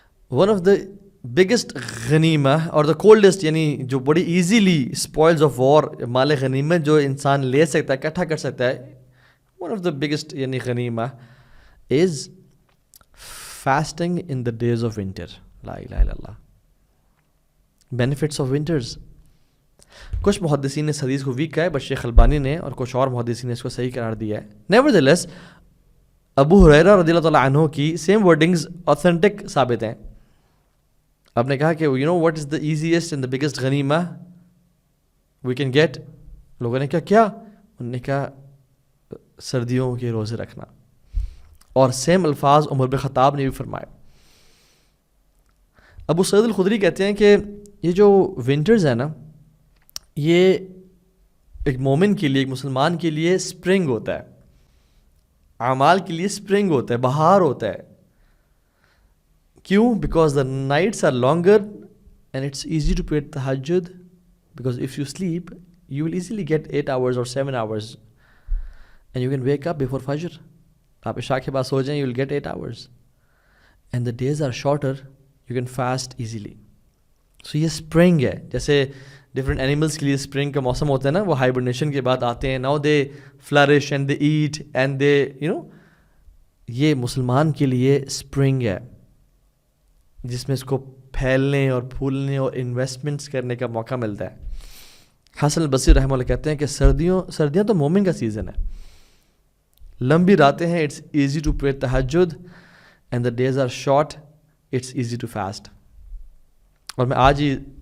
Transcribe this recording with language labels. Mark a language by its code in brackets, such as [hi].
[en] one of the biggest [ur] غنیمہ اور دا coldest, یعنی جو بڑی [en] easily spoils of war, [ur] مال غنیمت جو انسان لے سکتا ہے، اکٹھا کر سکتا ہے، ون آف دا بگیسٹ یعنی [en] غنیمہ is fasting in the days of winter. [ur] لا الہ الا اللہ. [en] Benefits of winters. [ur] کچھ محدثین نے اس حدیث کو ویک کہا ہے، بٹ شیخ البانی نے اور کچھ اور محدثین نے اس کو صحیح قرار دیا ہے. نیورتھلیس ابو ہریرہ رضی اللہ تعالیٰ عنہ کی [en] same wordings authentic [ur] ثابت ہیں. آپ نے کہا کہ [en] You know what is the easiest and the biggest غنیمہ we can get. [ur] لوگوں نے کیا انہوں نے کہا سردیوں کے روزے رکھنا. اور سیم الفاظ عمر بن خطاب نے بھی فرمائے. ابو سعید الخدری کہتے ہیں کہ یہ جو ونٹرز ہیں نا، یہ ایک مومن کے لیے، ایک مسلمان کے لیے اسپرنگ ہوتا ہے، اعمال کے لیے اسپرنگ ہوتا ہے، بہار ہوتا ہے. [en] کیوں؟ Because the nights are longer and it's easy to pray تہجد. Because if you sleep you will easily get 8 hours اور 7 hours and you can wake up before فجر. [ur] آپ عشاء کے بعد سو جائیں، [en] You will get 8 hours and the days are shorter, you can fast easily. So [ur] یہ spring ہے. جیسے ڈفرینٹ اینیملس کے لیے اسپرنگ کا موسم ہوتا ہے نا، وہ ہائبرنیشن کے بعد آتے ہیں. [en] Now they flourish and they eat and they you know. [ur] یہ مسلمان کے لیے اسپرنگ ہے جس میں اس کو پھیلنے اور پھولنے اور انویسٹمنٹس کرنے کا موقع ملتا ہے. حسن البصری رحمہ اللہ کہتے ہیں کہ سردیاں تو مومن کا سیزن ہے. لمبی راتیں ہیں، [en] It's easy to pray تہجد and the days are short, it's easy to fast. [ur] اور میں آج ہی